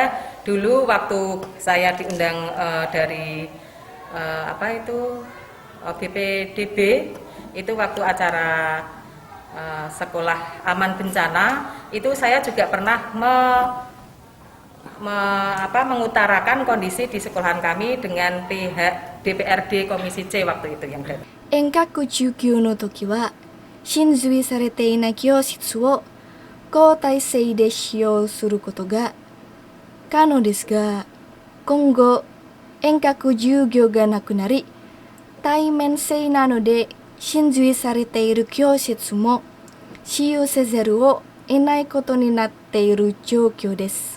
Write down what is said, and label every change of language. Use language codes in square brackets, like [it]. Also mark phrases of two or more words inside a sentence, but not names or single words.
[id] Dulu waktu saya diundang dari BPDB itu waktu acara sekolah aman bencana itu saya juga pernah mengutarakan kondisi di sekolahan kami dengan pihak DPRD Komisi C waktu itu yang dari. [ja] 遠隔授業の時は浸水されていない教室を交代制で使用することが可能ですが、今後遠隔授業がなくなり対面制なので浸水されている教室も使用せざるを得ないことになっている状況です。